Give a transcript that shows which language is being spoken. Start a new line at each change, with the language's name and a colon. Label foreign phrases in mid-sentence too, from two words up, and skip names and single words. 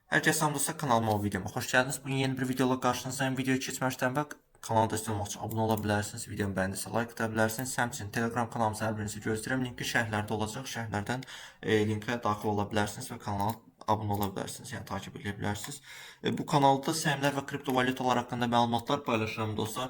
Turkish: Herkese selam dostlar, kanalıma o videoma hoş geldiniz. Bugün yeni bir videoyla karşınızdayım.
Azerbaijani: Videoyu geçməzdən və kanala destek olmaq üçün abunə ola bilərsiniz. Videomu bəyəndisə like ata bilərsiniz. Həmçinin Telegram kanalımıza hər birinizi gözləyirəm. Linki şərhlərdə olacaq. Şərhlərdən linkə daxil ola bilərsiniz və kanala abunə ola bilərsiniz. Yəni takip edə bilərsiniz. Bu kanalda səhmlər və kriptovalyutalar haqqında məlumatlar paylaşıram dostlar.